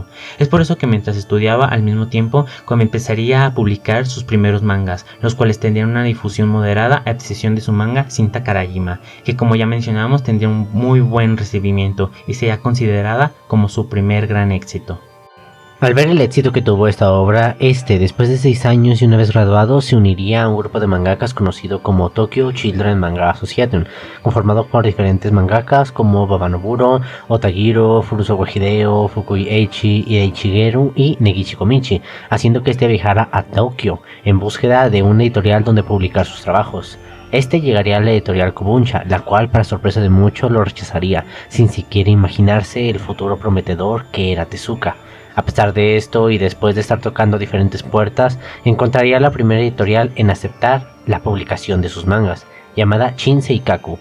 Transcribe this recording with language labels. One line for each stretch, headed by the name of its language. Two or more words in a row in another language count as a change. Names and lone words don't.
Spanish: Es por eso que mientras estudiaba, al mismo tiempo, empezaría a publicar sus primeros mangas, los cuales tendrían una difusión moderada a excepción de su manga Shinta Karajima, que como ya mencionamos tendría un muy buen recibimiento y sería considerada como su primer gran éxito. Al ver el éxito que tuvo esta obra, después de 6 años y una vez graduado, se uniría a un grupo de mangakas conocido como Tokyo Children Manga Association, conformado por diferentes mangakas como Baba Noburo, Otagiro, Furusawa Hideo, Fukui Eiichi, Shigeru y Negishi Komichi, haciendo que viajara a Tokio en búsqueda de una editorial donde publicar sus trabajos. Llegaría a la editorial Kobunsha, la cual para sorpresa de muchos lo rechazaría, sin siquiera imaginarse el futuro prometedor que era Tezuka. A pesar de esto, y después de estar tocando diferentes puertas, encontraría la primera editorial en aceptar la publicación de sus mangas, llamada Shinseikaku.